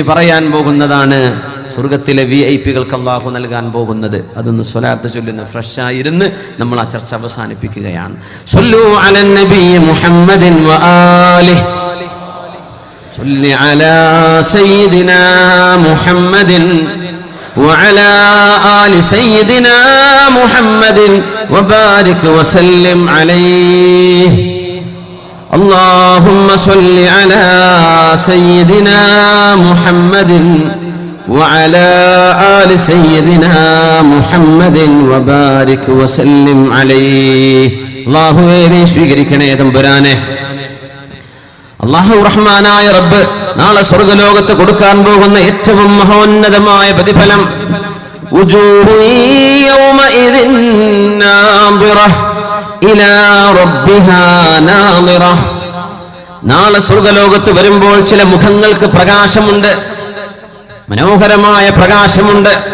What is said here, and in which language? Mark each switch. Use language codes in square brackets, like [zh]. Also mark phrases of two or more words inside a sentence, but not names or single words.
[ml] ഇനി പറയാൻ പോകുന്നതാണ് സ്വർഗത്തിലെ VIP-കൾക്ക് അല്ലാഹു നൽകാൻ പോകുന്നത്. അതൊന്ന് സ്വലാത്ത് ചൊല്ലുന്ന ഫ്രഷായിരുന്ന് നമ്മൾ ആ ചർച്ച അവസാനിപ്പിക്കുകയാണ്. [ar] صلوا على النبي محمد وآله صل على سيدنا محمد وعلى آل سيدنا محمد وبارك وسلم عليه اللهم صل على سيدنا محمد وعلى آل سيدنا محمد وبارك وسلم عليه الله [ml] സ്വീകരിക്കണേ തമ്പുരാനെ. അല്ലാഹു റഹ്മാനായ റബ്ബ് നാളെ സ്വർഗ്ഗലോകത്ത് കൊടുക്കാൻ പോകുന്ന ഏറ്റവും മഹോന്നതമായ പ്രതിഫലം നാളെ സ്വർഗ്ഗലോകത്ത് വരുമ്പോൾ ചില മുഖങ്ങൾക്ക് പ്രകാശമുണ്ട്, മനോഹരമായ പ്രകാശമുണ്ട്.